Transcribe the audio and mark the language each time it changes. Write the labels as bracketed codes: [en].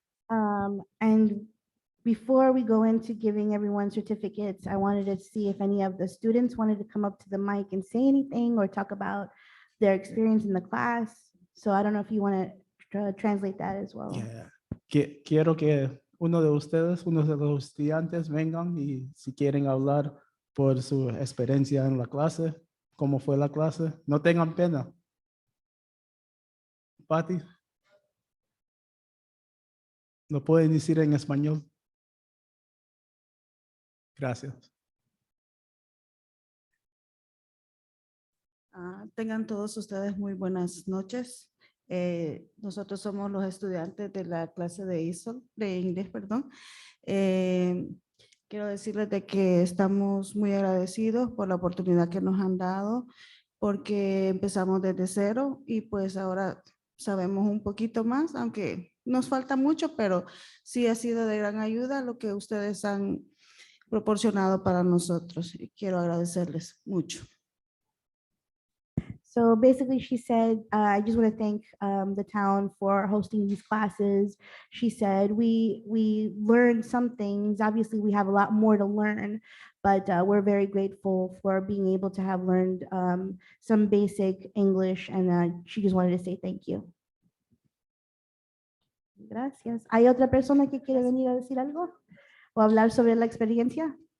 [en] And before we go into giving everyone certificates, I wanted to see if any of the students wanted to come up to the mic and say anything or talk about their experience in the class. So I don't know if you want to translate that as well. Yeah. [es] Quiero que uno de ustedes, uno de los estudiantes vengan y si quieren hablar por su experiencia en la clase, cómo fue la clase, no tengan pena. Pati, lo pueden decir en español. Gracias. Tengan todos ustedes muy buenas noches. Nosotros somos los estudiantes de la clase de ISO, de inglés, perdón. Quiero decirles de que estamos muy agradecidos por la oportunidad que nos han dado, porque empezamos desde cero y pues ahora sabemos un poquito más, aunque nos falta mucho, pero sí ha sido de gran ayuda lo que ustedes han proporcionado para nosotros y quiero agradecerles mucho. [en] So basically, she said, I just want to thank the town for hosting these classes. She said, we learned some things. Obviously, we have a lot more to learn, but we're very grateful for being able to have learned some basic English, and she just wanted to say thank you. [es] Gracias. ¿Hay otra persona que quiere venir a decir algo o hablar sobre la experiencia?